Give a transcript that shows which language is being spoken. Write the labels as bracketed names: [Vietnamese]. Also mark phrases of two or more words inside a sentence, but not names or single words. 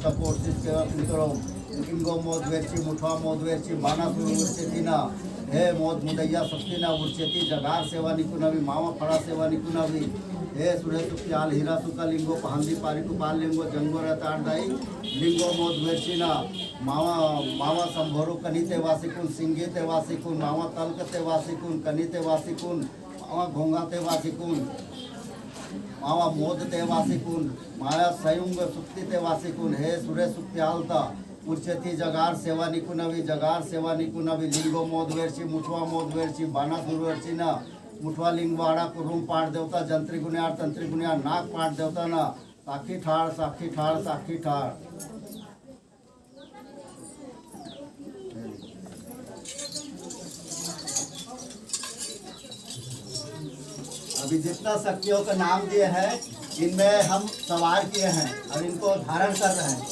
[Gondi] का कोर्सिस सेवा पितरो लिंगो मोद वेची मुठवा मोद वेची बाना सुर उर्चेती ना हे मोद मुदैया शक्ति ना उर्चेती जगार सेवा निकुनवी मावा फड़ा सेवा निकुनवी हे सूर्य सुख्याल हीरा सुका लिंगो पहंदी पारी कुपाल लिंगो जंगो रहतार दाई लिंगो मोद वेचिना मावा संभोरु कनीते वासिकुन सिंगीते वासिकुन मावा तलकते वासिकुन कनीते वासिकुन मावा घोंगाते वासिकुन मावा मोदते वासिकुन माया संयुग सुक्तिते वासिकुन हे सूर्य सुख्यालता उच्चती जगार सेवा निकुनवी जगार सेवा निकुनवी लिंगो मोद वेरची मुठवा मोद वेरची बाना सुरवेरची ना मुठवा लिंगवाड़ा कुरुम पाठ देवता जंत्री गुनियार तंत्री गुनियार नाग पाठ देवता ना साखी ठाड़ साखी ठाड़ साखी ठाड़। [Hindi] अभी जितना शक्तियों का नाम दिए हैं इनमें हम सवार किए हैं और इनको धारण कर रहे हैं।